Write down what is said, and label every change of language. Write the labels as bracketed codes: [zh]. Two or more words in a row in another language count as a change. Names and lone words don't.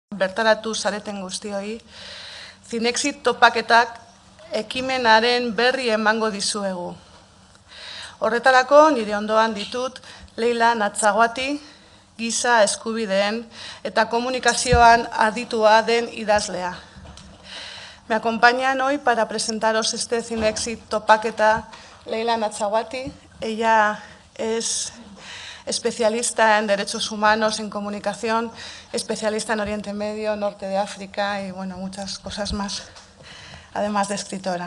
[eu] bertaratu zareten guztioi, Zinexit topaketak ekimenaren berri emango dizuegu. Horretarako nire ondoan ditut Leila Natzaguati, giza eskubideen eta komunikazioan aditua den idazlea. [es] Me acompañan hoy para presentaros este Zinexit topaketa Leila Natzaguati. Ella es especialista en derechos humanos, en comunicación, especialista en Oriente Medio, Norte de África y bueno, muchas cosas más, además de escritora.